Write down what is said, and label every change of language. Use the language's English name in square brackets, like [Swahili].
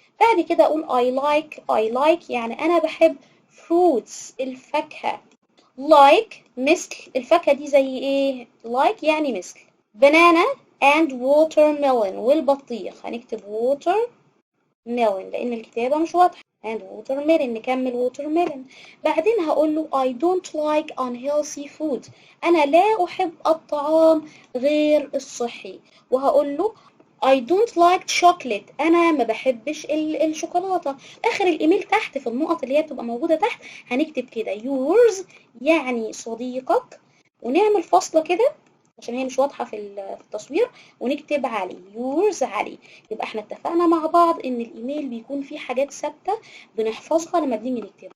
[Arabic] بعد كده أقول [English] I like [Arabic] يعني أنا بحب [English] fruits [Arabic] الفاكهة. like مثل الفاكهة دي زي ايه؟ like يعني مثل [English] banana and watermelon [Arabic] والبطيخ. هنكتب watermelon لأن الكتابة مش واضحة. [English] and watermelon [Arabic] نكمل [English] watermelon. [Arabic] بعدين هقول له [English] I don't like unhealthy food. [Arabic] أنا لا أحب الطعام غير الصحي. وهقول له [English] I don't like chocolate. [Arabic] أنا ما بحبش الشوكولاتة. آخر الإيميل تحت في النقط اللي هي بتبقى موجودة تحت هنكتب كده yours يعني صديقك، ونعمل فاصلة كده عشان هي مش واضحة في التصوير، ونكتب علي yours علي. يبقى احنا اتفقنا مع بعض ان الايميل بيكون فيه حاجات ثابتة بنحفظها لما بنيجي نكتبه.